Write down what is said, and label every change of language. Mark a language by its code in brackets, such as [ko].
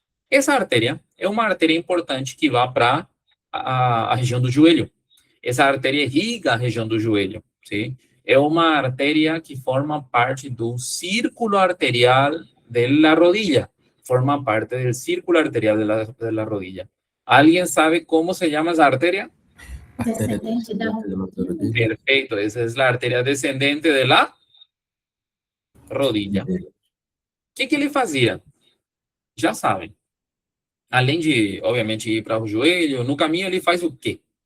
[pt] Essa artéria é uma artéria importante que vai para a região do joelho. Essa artéria irriga a região do joelho, sim? É uma artéria que forma parte do círculo arterial da rodilha. [es] Forma parte del círculo arterial de la rodilla. ¿Alguien sabe cómo se llama esa arteria? [pt] Artéria Descendente da descendente da rodilha. [es] Perfecto, esa es la arteria descendente de la rodilla. [pt] O que ele fazia? Já sabem. Além de, obviamente, ir para o joelho, no caminho ele faz o quê?